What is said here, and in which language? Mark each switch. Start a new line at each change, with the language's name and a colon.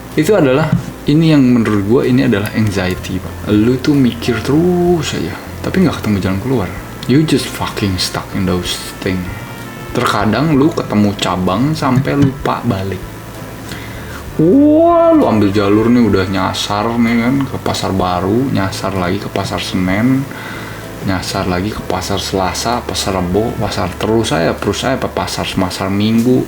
Indonesian: Itu adalah, ini yang menurut gua ini adalah anxiety, Pak. Lu tuh mikir terus aja, tapi nggak ketemu jalan keluar.
English: You just fucking stuck in those things.
Indonesian: Terkadang lu ketemu cabang sampai lupa balik. Wah, lu ambil jalur nih udah nyasar nih kan ke Pasar Baru, nyasar lagi ke Pasar Senen, nyasar lagi ke Pasar Selasa, Pasar Rebo, pasar terus saya pasar Minggu.